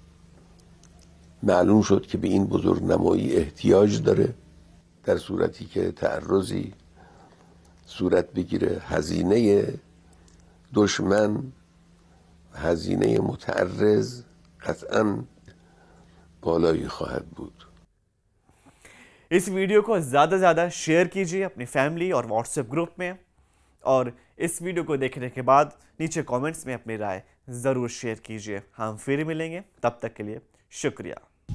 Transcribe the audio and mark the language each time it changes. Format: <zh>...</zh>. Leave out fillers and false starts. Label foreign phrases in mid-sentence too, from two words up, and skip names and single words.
<fa>معلوم شد که به این بزرگ نمایی احتیاج داره در صورتی که تعرضی صورت بگیره. هزینه دشمن، هزینه متعرض قطعاً بالایی خواهد بود.</fa> <hi>इस वीडियो को ज़्यादा से ज़्यादा शेयर कीजिए अपनी फैमिली और व्हाट्सएप ग्रुप में, और इस वीडियो को देखने के बाद नीचे कमेंट्स में अपनी राय ज़रूर शेयर कीजिए। हम फिर मिलेंगे, तब तक के लिए शुक्रिया।</hi>